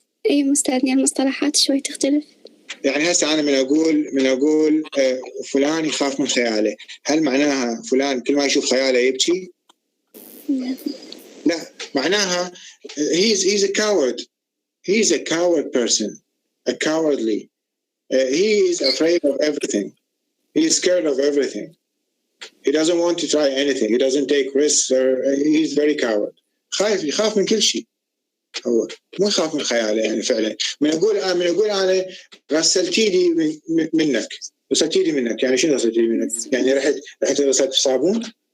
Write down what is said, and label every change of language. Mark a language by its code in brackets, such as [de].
[ar] اي مستعدني المصطلحات شوي تختلف. يعني هسه انا من اقول فلان يخاف من خياله، هل معناها فلان كل ما يشوف خياله يبكي؟ لا، معناها [en] he's a coward. He's a coward person, a cowardly. He is afraid of everything. He is scared of everything. He doesn't want to try anything. He doesn't take risks. He's very coward. [ar] يخاف من كل شيء. هو مو يخاف من خياله يعني فعلا. من اقول انا غسلتي لي منك، غسلتي لي منك، يعني شنو غسلتي لي منك؟ يعني رحت غسلت بصابون.